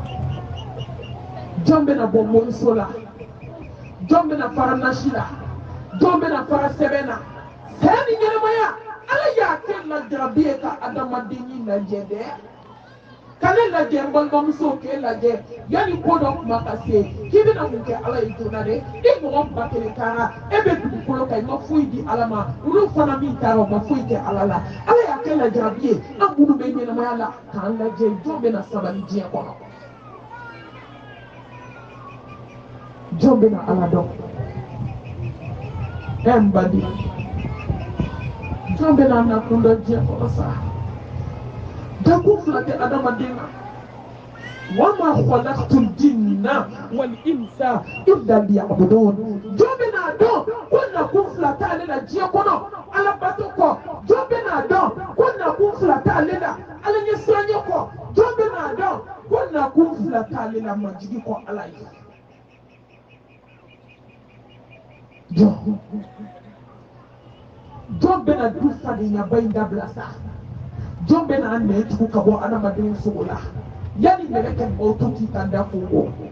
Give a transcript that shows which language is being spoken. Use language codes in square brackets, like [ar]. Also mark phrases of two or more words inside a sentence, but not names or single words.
[bm] jɔn bɛna bɔ mɔniso la jɔn bɛna fara nasi la jɔn bɛna fara sɛbɛn na saya ni ɲɛnɛmaya ala y'a kɛ lajarabi ye ka adamaden lajɛ dɛ k'ale lajɛ n balimamuso k'e lajɛ yanni ko dɔ kuma ka se k'i bɛna mun kɛ ala ye joona dɛ i mɔgɔ 1000 taara e bɛ dugukolo kan i ma foyi di ala ma olu fana min taara o ma foyi kɛ ala la ala y'a kɛ lajarabi ye an minnu bɛ ɲɛnamaya la k'an lajɛ jɔn bɛna sabali diɲɛ kɔnɔ jɔn bɛna ala dɔn n badi jɔn bɛna nakun dɔn diɲɛ kɔnɔ sa dakun fila tɛ adamaden na [ar] وما خلقت الجن والإنس إلا ليعبدون [bm] jɔn bɛna dɔn ko nakun fila t'ale la diɲɛ kɔnɔ ala bato kɔ jɔn bɛna dɔn ko nakun fila t'ale la ala ɲɛsiranɲɛ kɔ jɔn bɛna dɔn ko nakun fila t'ale la majigi kɔ ala ye jɔn bɛna du fadenya in dabila sa jɔn bɛna nɛ tugu ka bɔ adamaden sogo la yanni mɛlɛkɛ mɔgɔw to k'i kan da kungo